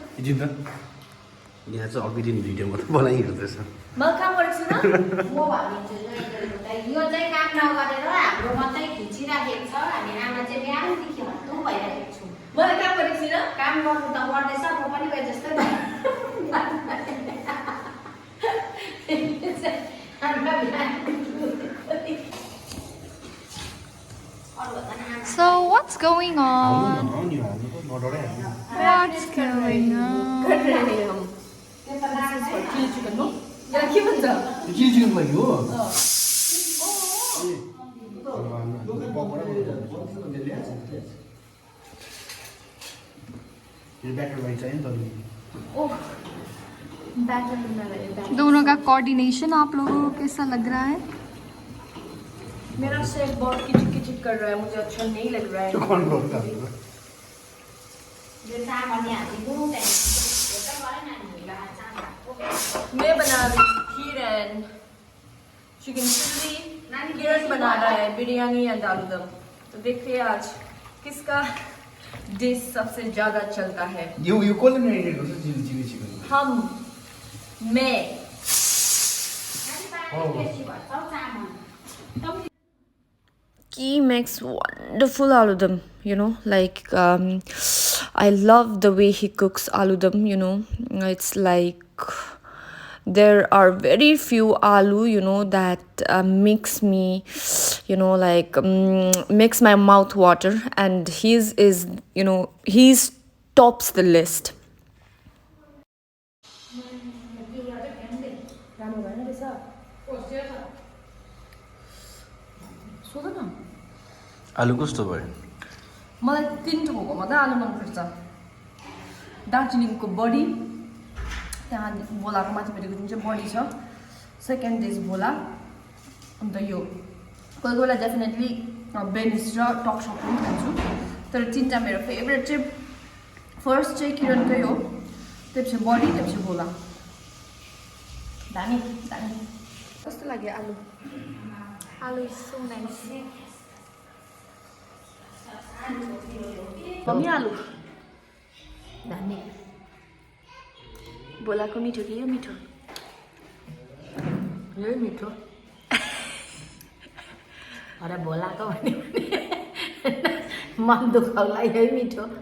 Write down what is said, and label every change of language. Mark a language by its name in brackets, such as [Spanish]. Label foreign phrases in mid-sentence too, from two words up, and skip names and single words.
[Nepali] जिन्दा यहाँ चाहिँ अघि दिन भिडियो मात्रै बनाइहिँड्दैछ म काम गर्छु न म भनिदिन्छु यो चाहिँ काम नगरेर हाम्रो मात्रै खिचिराखेको छ हामी आमा चाहिँ बिहानदेखि हत्तु भइरहेको छु मैले काम गरेको छुइनँ काम गर्नु त गर्दैछ म पनि गए जस्तै [English] So what's going on? What's going on? [Nepali] चिली चिकन हो यहाँ के भन्छ चिली चिकन लागि हो [Hindi] दोनों का कोऑर्डिनेशन आप लोगों को कैसा लग रहा है? मेरा शेफ बहुत किचिक किचिक कर रहा है मुझे अच्छा नहीं लग रहा है मैं बना रही खीर एंड चिकन चिल्ली किरण बना रहा है बिरयानी एंड आलू दम तो देखिए आज किसका डिश सबसे ज्यादा चलता है [Nepali] यो कसले म्यारिनेट गर्छ चिली चिकन [Hindi] हम मैं [English] He makes wonderful aloo you know, like I love the way he cooks aloo you know. It's like there are very few aloo, you know, that makes me, you know, like makes my mouth water, and his is, you know, he's tops the list. [Nepali] आलु कस्तो भयो मलाई तिनवटा भएको मात्रै आलु मनपर्छ दार्जिलिङको बडी त्यहाँ भोलाको माथिपट्टिको जुन चाहिँ बडी छ [English] second is [Nepali] भोला अन्त यो कोही कोही बेला डेफिनेटली बेनिस र टकसक पनि खान्छु तर तिनवटा मेरो फेभरेट चाहिँ फर्स्ट चाहिँ किरणकै हो त्यसपछि बडी त्यसपछि भोला दामी दामी कस्तो लाग्यो आलु [English] Aloo is so nice. [Nepali] मम्मी आलु दामी भोलाको मिठो कि यो मिठो यही मिठो अरे भोलाको भने मन दुखाउला यही मिठो